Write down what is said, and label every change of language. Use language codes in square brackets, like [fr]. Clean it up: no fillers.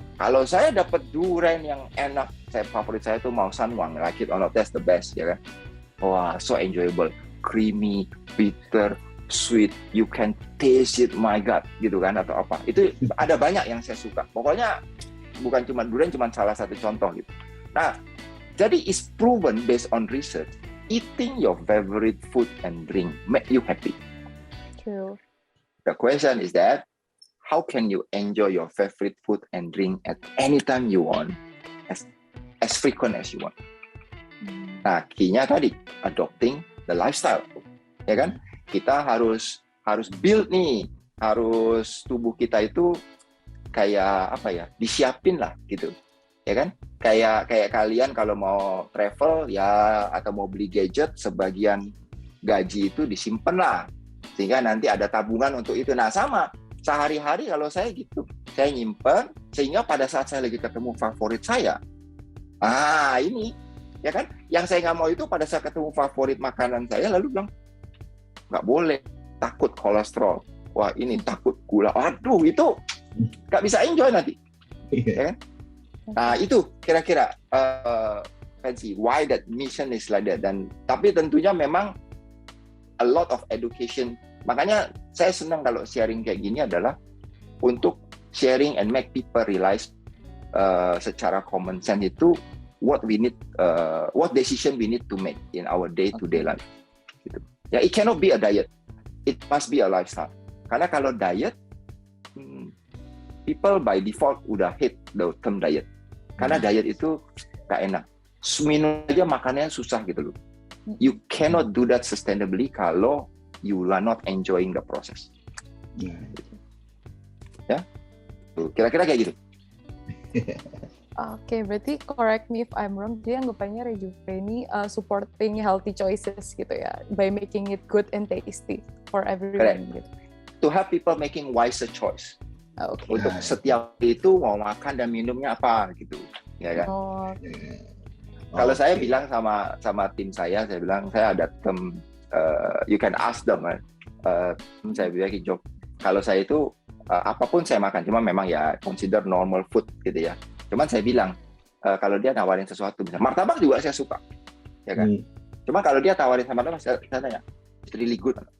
[id] Kalau saya dapat durian yang enak, favorit saya tuh mau Sanwang, [en] like it or not, that's the best, [id] ya kan? [en] Wah, so enjoyable, creamy, bitter, sweet, you can taste it, my God, [id] gitu kan, atau apa. Itu ada banyak yang saya suka. Pokoknya bukan cuma durian, cuma salah satu contoh gitu. Nah, jadi [en] it's proven based on research, eating your favorite food and drink make you happy. True. The question is that, how can you enjoy your favorite food and drink at any time you want, as frequent as you want? [id] Nah, key-nya tadi, [en] adopting the lifestyle, [id] ya kan? Kita harus build nih, harus tubuh kita itu kayak apa ya, disiapin lah gitu, ya kan? Kayak kalian kalau mau travel ya, atau mau beli gadget, sebagian gaji itu disimpan lah, sehingga nanti ada tabungan untuk itu. Nah sama, sehari-hari kalau saya gitu, saya nyimpen, sehingga pada saat saya lagi ketemu favorit saya, ini, ya kan, yang saya nggak mau itu pada saat ketemu favorit makanan saya, lalu bilang, nggak boleh, takut kolesterol, wah ini takut gula, aduh itu nggak bisa enjoy nanti, ya kan? Nah itu kira-kira [en] fancy, why that mission is like that. [id] Dan tapi tentunya memang [en] a lot of education, [id] makanya saya senang kalau [en] sharing [id] kayak gini adalah untuk [en] sharing and make people realize [id] secara [en] common sense itu what we need, what decision we need to make in our day-to-day life. [id] Gitu. [en] Ya, it cannot be a diet, it must be a lifestyle. [id] Karena kalau diet, [en] people by default [id] udah [en] hate the term diet. [id] Karena diet itu gak enak. Minum aja makannya susah gitu loh. [en] You cannot do that sustainably [id] kalau [en] you are not enjoying the process. [id] Ya, tuh, kira-kira kayak gitu. Oke, berarti [en] correct me if I'm wrong, [id] dia anggapannya Rejuve ini [en] supporting healthy choices [id] gitu ya, [en] by making it good and tasty for everyone. [id] Gitu. [en] To help people making wiser choice. Okay. [id] Untuk setiap itu mau makan dan minumnya apa gitu, ya kan? Kalau saya bilang sama tim saya bilang saya ada term, [en] you can ask them, [id] saya bilang Jok, kalau saya itu apapun saya makan, cuma memang ya [en] consider normal food [id] gitu ya. Cuman saya bilang kalau dia nawarin sesuatu, misalnya martabak juga saya suka, ya kan? Cuma kalau dia tawarin sama martabak, saya tanya, [en] it's really good.